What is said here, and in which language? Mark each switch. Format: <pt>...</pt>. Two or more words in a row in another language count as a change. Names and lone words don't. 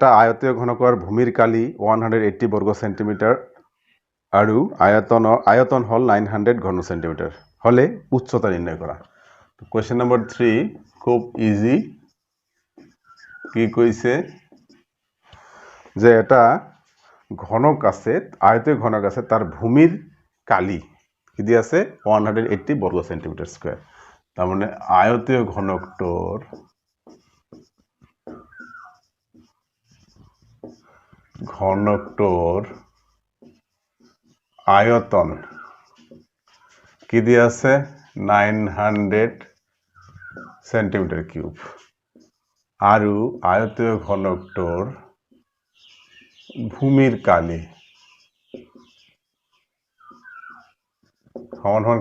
<as>আয়তীয় ঘনকৰ ভূমিৰ কালি 180 বর্গ সেন্টিমিটার আৰু আয়তন হল 900 ঘন সেন্টিমিটার হলে উচ্চতা নির্ণয় করা</as> <en>question number</en> <as>3 খুব ইজি কি কইছে যে এটা ঘনক আছে আয়তীয় ঘনক আছে তার ভূমির কালি কি দি আছে 180 বর্গ</as> <en>centimeter square</en> <as>তার মানে আয়তীয় ঘনকটোর আয়তন কি দিয়া আছে 900</as> <en>centimeter cube</en> <as>আৰু আয়তীয় ঘনকটোৰ ভূমিৰ কালি সমান</as>